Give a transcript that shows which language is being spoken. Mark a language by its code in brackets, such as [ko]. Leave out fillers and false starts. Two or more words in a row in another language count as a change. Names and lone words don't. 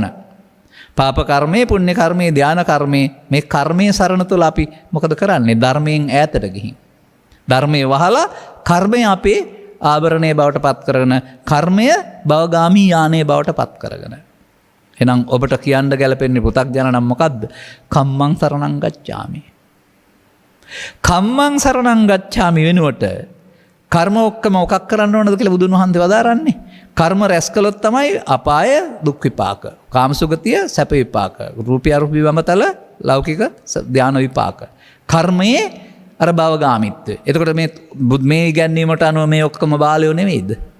[si] පාප කර්මයේ, පුණ්‍ය කර්මයේ, ධාන කර්මයේ, මේ කර්මයේ සරණ තුළ අපි මොකද කරන්නේ? ධර්මයෙන් ඈතට ගිහින්. ධර්මයේ වහලා කර්මය අපේ ආභරණය බවට පත් කරගෙන, කර්මය භවගාමී යානයේ බවට පත් කරගෙන. එහෙනම් ඔබට කියන්න ගැලපෙන්නේ පු탁ජන නම් මොකද්ද? [pi] කම්මං සරණං ගච්ඡාමි. කම්මං සරණං ගච්ඡාමි [si] වෙනුවට කර්ම ඔක්කොම මොකක් කරන්න ඕනද කියලා බුදුන් වහන්සේ වදාරන්නේ. කර්ම රැස් කළොත් තමයි අපාය දුක් විපාක, කාමසුගතිය සැප විපාක, රූපී අරූපී වමතල ලෞකික ධාන විපාක. කර්මයේ අර භවගාමීත්වය. එතකොට මේ ඉගැන්වීමට අනුව මේ ඔක්කොම බාලයෝ නෙවෙයිද?